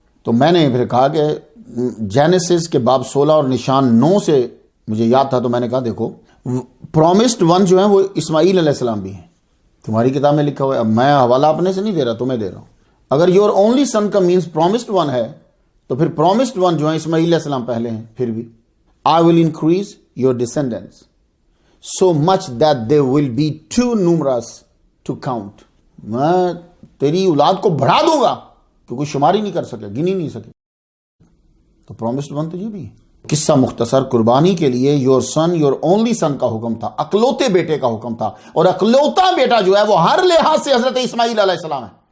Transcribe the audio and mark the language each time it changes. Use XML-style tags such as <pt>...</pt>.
<ur>تو میں نے پھر کہا کہ جینیسس کے باب 16 اور نشان 9 سے مجھے یاد تھا، تو میں نے کہا دیکھو پرومسڈ ون جو ہے وہ اسماعیل علیہ السلام بھی ہیں، تمہاری کتاب میں لکھا ہوا ہے. اب میں حوالہ اپنے سے نہیں دے رہا، تمہیں دے رہا ہوں. اگر</ur> <en>your only son</en> <ur>کا مینس پرومسڈ ون ہے تو پھر پرومسڈ ون جو ہے اسماعیل علیہ السلام پہلے ہیں. پھر بھی</ur> <en>I will increase your descendants so much that they will be too numerous to count.</en> <ur>میں تیری اولاد کو بڑھا دوں گا کہ کوئی شمار ہی نہیں کر سکے، گن ہی نہیں سکے. تو پرومسڈ ون تو یہ بھی ہے. قصہ مختصر، قربانی کے لیے</ur> <en>your son, your only son</en> <ur>کا حکم تھا، اکلوتے بیٹے کا حکم تھا. اور اکلوتا بیٹا جو ہے وہ ہر لحاظ سے حضرت اسماعیل علیہ السلام ہے.</ur>